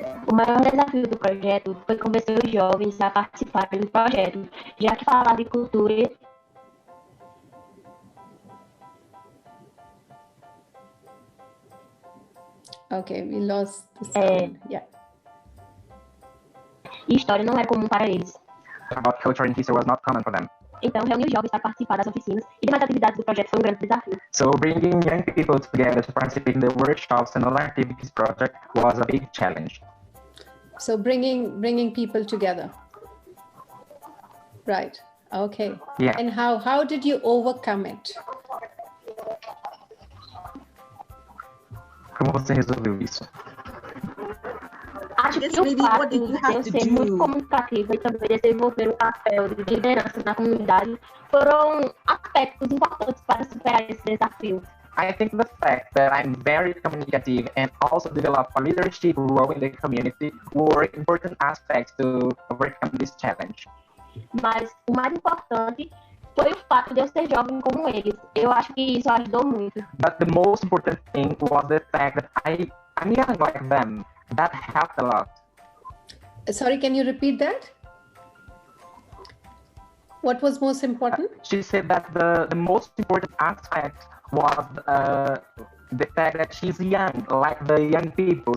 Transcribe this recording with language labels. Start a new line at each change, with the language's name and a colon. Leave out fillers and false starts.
Portuguese: O maior desafio do projeto foi convencer os jovens a participarem do projeto, já que falar de cultura
English: Okay, we lost the sound. Yeah.
Portuguese: e história não era comum para eles.
English: About culture and history was not common for them.
Portuguese: Então, reunir os jovens para participar das oficinas e demais atividades do projeto foi um grande desafio.
English: So bringing young people together to participate in the workshops and other activities project was a big challenge. So bringing people together. Right. Okay. Yeah. And how did you overcome it?
Portuguese: Como você resolveu isso? Acho que o fato de eu ser muito comunicativa e também desenvolver um papel de liderança na comunidade foram aspectos importantes para superar esse desafio.
English: I think the fact that I'm very communicative and also develop a leadership role in the community were important aspects to overcome this challenge.
Portuguese: Mas o mais importante foi o fato de eu ser jovem como eles. Eu acho que isso ajudou muito.
English: But the most important thing was the fact that I'm young like them. That helped a lot. Sorry, can you repeat that? What was most important? She said that the most important aspect was the fact that she's young, like the young people.